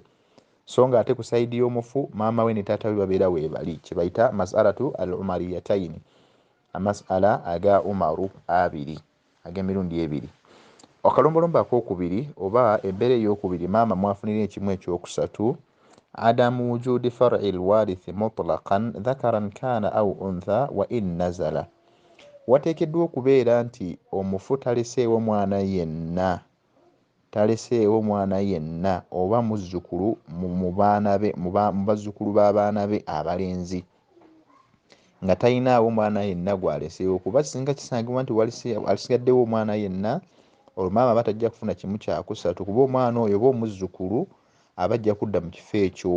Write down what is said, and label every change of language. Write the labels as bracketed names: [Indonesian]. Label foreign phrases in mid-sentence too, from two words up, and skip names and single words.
[Ganda] So nga ate ku sayidi y'omufu maama we ne taata we babeera weebali, kye bayita [Arabic] المسألة العمريتين, [Ganda] amasala aga Umaru abiri ag'emirundi ebiri. Akalombolombo ak'okubiri oba embeera ey'okubiri maama mwafunira ekimu ekyokusatu, [Arabic] عدم وجود فرع الوارث مطلقا ذكرا كان أو أنثى وإن نزل. [Ganda] Wateekeddwa okubeera nti omufu taleseewo mwana yenna oba muzzukulu mu bazzukulu b'abaana be abalenzi nga talinaawo mwana yenna gw'aleseewo, kuba singa kisangibwa nti alisigaddewo omwana yenna, olwo maama aba tajja kufuna kimu kyakusatu kuba omwana oyo oba omuzzukulu aba ajja kudda mu kifo ekyo.